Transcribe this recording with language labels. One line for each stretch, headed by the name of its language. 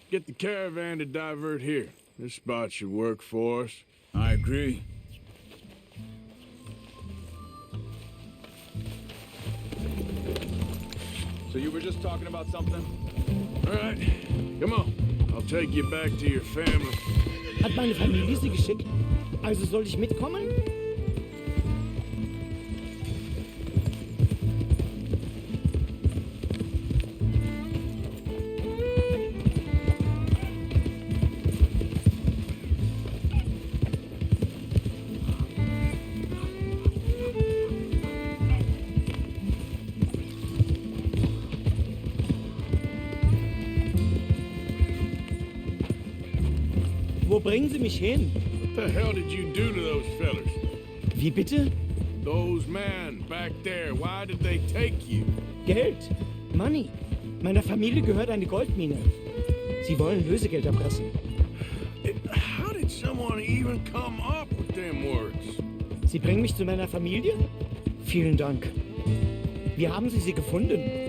English: Get the caravan to divert here. This spot should work for us. I agree. So you were just talking about something? All right, come on. I'll take you back to your family.
German: Hat meine Familie sie geschickt? Also soll ich mitkommen? Wo bringen Sie mich hin?
English: What the hell did you do to those fellas?
German: Wie bitte?
English: Those men back there, why did they take you?
German: Geld.
English: Money.
German: Meiner Familie gehört eine Goldmine. Sie wollen Lösegeld erpressen.
English: How did someone even come up with them words?
German: Sie bringen mich zu meiner Familie? Vielen Dank. Wie haben Sie sie gefunden?